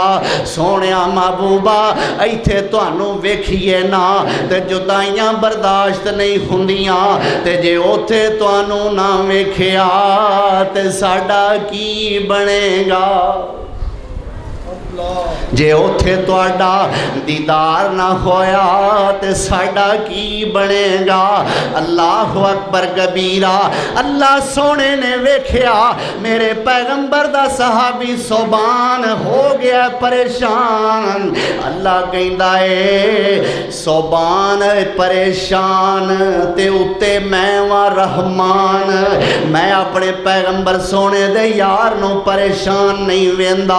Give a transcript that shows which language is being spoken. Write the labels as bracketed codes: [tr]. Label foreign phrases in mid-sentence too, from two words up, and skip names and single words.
[pa] سوہنیا محبوبا ایتھے تہانوں ویکھیے نا تے جدائیاں برداشت نہیں ہندیاں، تے جے اوتھے تہانوں نا ویکھیا تے ساڈا کی بنے گا? جے اوتھے تہاڈا دیدار نا ہویا تے ساڈا کی بنے گا? [ar] الله أكبر كبيرا. [pa] اللہ سوہنے نے ویکھیا میرے پیغمبر دا صحابی سوبان ہو گیا پریشان. اللہ کہندا ہے سوبان پریشان تے اُتے میں واں رحمان، میں اپنے پیغمبر سوہنے دے یار نوں پریشان نہیں ویندا.